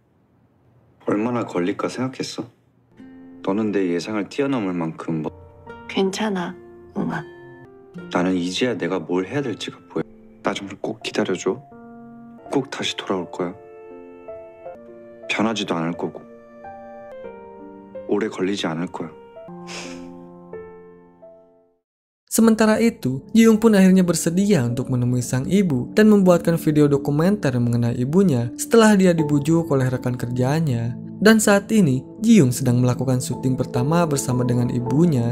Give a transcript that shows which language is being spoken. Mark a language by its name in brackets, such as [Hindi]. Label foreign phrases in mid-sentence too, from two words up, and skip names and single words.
[Korean] 얼마나 걸릴까 생각했어? 너는 내 예상을 뛰어넘을 만큼 괜찮아, 웅아. 나는 이제야 내가 뭘 해야 될지가 보여. 나 좀 꼭 기다려줘. 꼭 다시 돌아올 거야. 변하지도 않을 거고 오래 걸리지 않을 거야. [Indonesian] Sementara itu, Ji-young pun akhirnya bersedia untuk menemui sang ibu dan membuatkan video dokumenter mengenai ibunya setelah dia dibujuk oleh rekan kerjanya. Dan saat ini, Ji-young sedang melakukan syuting pertama bersama dengan ibunya.